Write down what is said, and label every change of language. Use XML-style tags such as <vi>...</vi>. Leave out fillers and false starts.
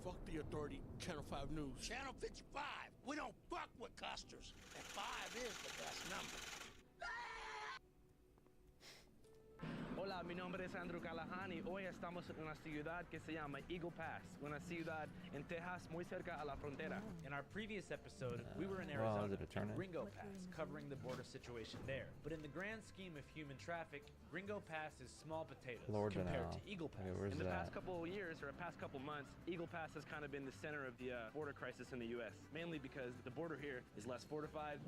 <en>Fuck the authority, Channel 5 News. Channel 55. We don't fuck with custers. And 5 is the best number.</en> <es>Hola, mi nombre es Andrew Callahan y hoy estamos en una ciudad que se llama Eagle Pass, una ciudad en Texas muy cerca a la frontera.</es> <en>In our previous episode, we were in Arizona, Gringo Pass, covering the border situation there. But in the grand scheme of human traffic, Gringo Pass is small potatoes compared to Eagle Pass. In the past couple of years, or past couple months, Eagle Pass has kind of been the center of the border crisis in the U.S., mainly because the border here is less fortified.</en>